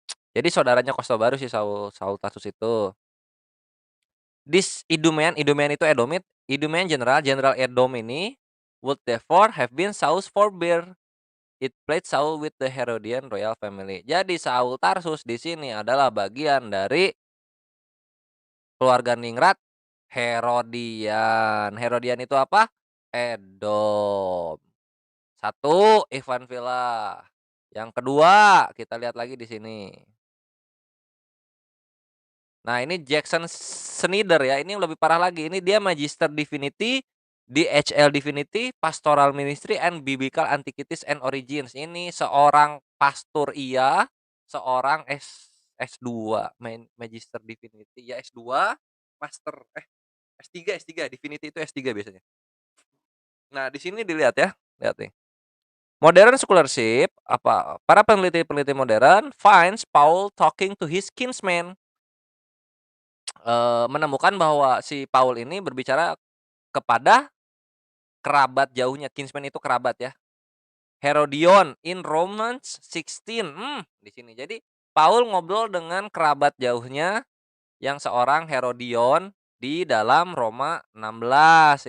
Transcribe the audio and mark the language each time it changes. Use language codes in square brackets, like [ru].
[id] Jadi saudaranya Costobarus si Saul Saul Tarsus itu. This Idumean itu Edomit, Idumean General Edom ini [en] would therefore have been Saul's forebear. It played Saul with the Herodian royal family. [id] Jadi Saul Tarsus di sini adalah bagian dari keluarga ningrat Herodian. Herodian itu apa? Edom. Satu, Ivan Villa. Yang kedua, kita lihat lagi di sini. Nah, ini Jackson Snyder ya, ini lebih parah lagi. Ini dia Magister Divinity, DHL Divinity, Pastoral Ministry and Biblical Antiquities and Origins. Ini seorang pastor seorang S2, Magister Divinity, ya S2, Master S3, Divinity itu S3 biasanya. Nah, di sini dilihat ya, lihat nih. [en] Modern scholarship, [id] para peneliti-peneliti modern [en] finds Paul talking to his kinsman. [id] Menemukan bahwa si Paul ini berbicara kepada kerabat jauhnya, kinsman itu kerabat ya, Herodion in Romans 16, di sini. Jadi Paul ngobrol dengan kerabat jauhnya yang seorang Herodion di dalam Roma 16.